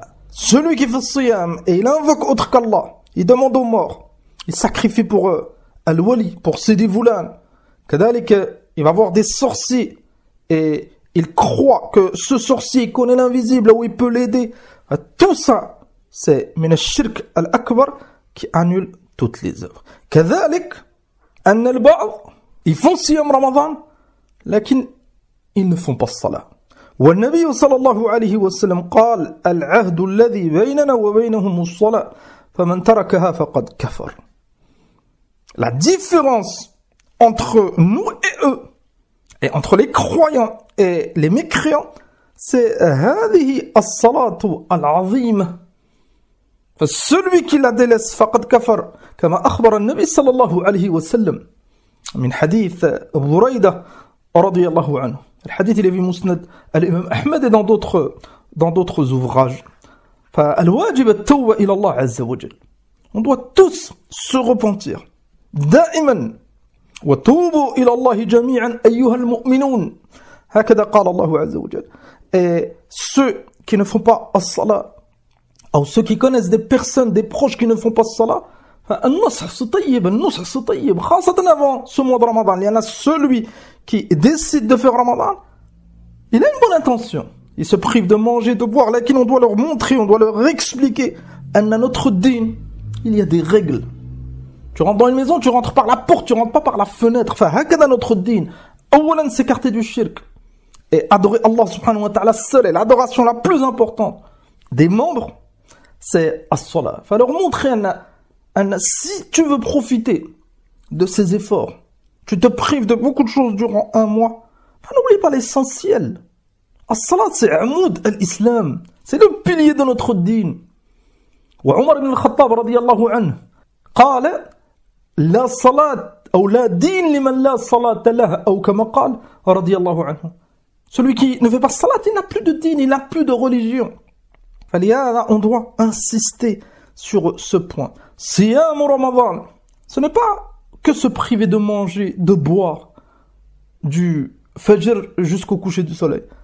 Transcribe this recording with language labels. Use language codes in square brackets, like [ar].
[fr] Celui qui fait siyam et il invoque autre qu'Allah, il demande aux morts, il sacrifie pour eux, al-wali, pour Sidi Voulan, kadalik, il va voir des sorciers et il croit que ce sorcier connaît l'invisible où il peut l'aider. Tout ça, c'est [ar] min al-shirk al-akbar [fr] qui annule toutes les œuvres. Kadalik, [ar] أن البعض [fr] ils font siyam Ramadan, لكن ils ne font pas salat. [ar] والنبي صلى الله عليه وسلم قال العهد الذي بيننا وبينهم الصلاة فمن تركها فقد كفر. [fr] La différence entre nous et eux, et entre les croyants et les mécréants, c'est [ar] هذه الصلاة العظيمة. فالcelui qui la délaisse فقد كفر كما أخبر النبي صلى الله عليه وسلم من حديث أبو هريرة رضي الله عنه. [fr] Le hadith il est vu musnad al-imam Ahmed et dans d'autres ouvrages. [ar] فالواجب التوبة إلى الله عز وجل. [fr] On doit tous se repentir. [ar] دائما وتوبوا إلى الله جميعا أيها المؤمنون. هكذا قال الله عز وجل. [fr] Et ceux qui ne font pas as-salat, ou ceux qui connaissent des personnes, des proches qui ne font pas as-salat, النصح c'est طيب خاصة avant ce mois de Ramadan. Il y en a celui qui décide de faire Ramadan, il a une bonne intention, il se prive de manger, de boire, là on doit leur montrer, on doit leur expliquer à notre dîn, il y a des règles. Tu rentres dans une maison, tu rentres par la porte, tu rentres pas par la fenêtre. هكذا notre dîn. أولا s'écarter du shirk et adorer Allah subhanahu wa ta'ala seul, et l'adoration la plus importante des membres, c'est as-salat. Faut leur montrer si tu veux profiter de ces efforts, tu te prives de beaucoup de choses durant un mois, n'oublie pas l'essentiel. As-salat, c'est amoud al-islam, c'est le pilier de notre dîn. [ar] وعمر بن الخطاب رضي الله عنه قال لا صلاة أو لا دين لمن لا صلاة له أو كما قال رضي الله عنه. [fr] Celui qui ne fait pas salat, il n'a plus de dîn, il n'a plus de religion. فلهذا on doit insister sur ce point. Siyam Ramadan, ce n'est pas que se priver de manger, de boire, du fajr jusqu'au coucher du soleil.